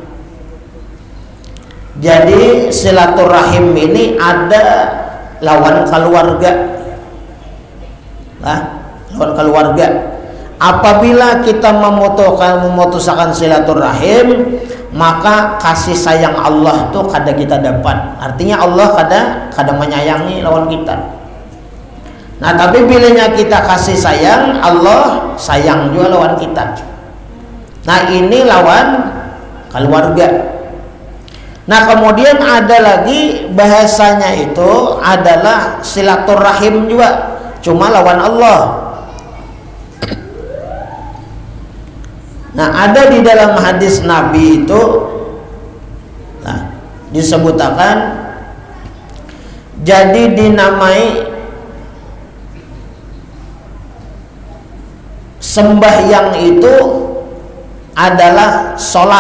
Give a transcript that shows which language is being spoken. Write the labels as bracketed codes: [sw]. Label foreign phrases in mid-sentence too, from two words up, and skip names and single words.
[id] Jadi silaturahim ini ada lawan keluarga. Lawan keluarga. Apabila kita memutuskan silaturahim, maka kasih sayang Allah tuh kada kita dapat. Artinya Allah kada menyayangi lawan kita. Nah, tapi bilanya kita kasih sayang, Allah sayang juga lawan kita. Nah, ini lawan keluarga. Nah, kemudian ada lagi bahasanya itu adalah silaturahim juga, cuma lawan Allah. Nah, ada di dalam hadis Nabi itu disebutkan, jadi dinamai sembahyang itu adalah sholat.